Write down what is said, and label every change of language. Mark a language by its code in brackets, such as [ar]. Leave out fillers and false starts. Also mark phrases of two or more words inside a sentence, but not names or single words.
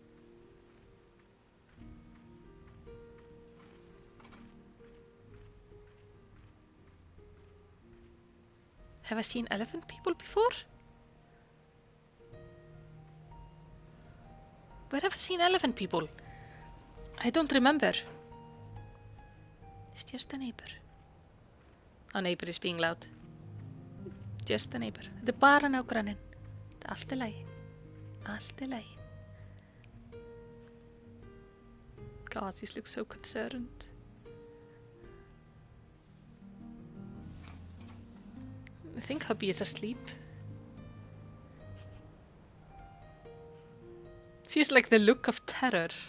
[en] Have I seen elephant people before? Where have I seen elephant people? I don't remember. It's just a neighbor. Our neighbor is being loud. Just a neighbor. [is] Þetta bara nágranninn. Þetta allt lagi. Allt lagi. [en] God, these look so concerned. I think hubby is asleep. She's like the look of terror.